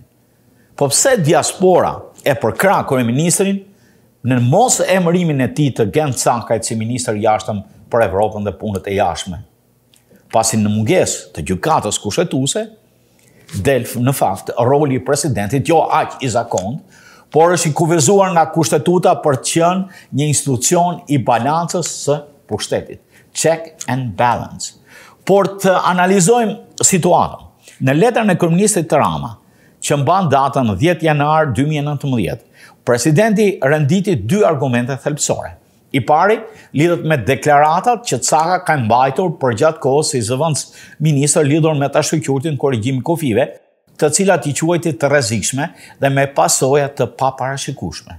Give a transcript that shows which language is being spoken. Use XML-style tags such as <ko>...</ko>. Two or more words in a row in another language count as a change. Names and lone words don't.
<sq>Po pse diaspora e përkrah kryeministrin në mos emërimin e tij të Gent Sakajt si ministër i jashtëm për Evropën dhe punët e jashtme? Pasi në mungesë të gjykatës kushtetuese, del në fakt roli i presidentit jo aq i zakont, por është i kufizuar nga kushtetuta për të qenë një institucion i balancës së pushtetit.</sq> <en>Check and balance.</en> <sq>Por të analizojmë situatën, në letrën e kryeministit të Rama, që mban datën 10 janar 2019, presidenti renditi dy argumente thelbësore. I pari lidhet me deklaratat që Caka ka mbajtur për gjatë kohës si zëvendës ministër lidhur me ta shkëlqyrtin korrigjimin kufive, të cilat i quajti të rrezikshme dhe me pasoja të paparashikueshme.</sq>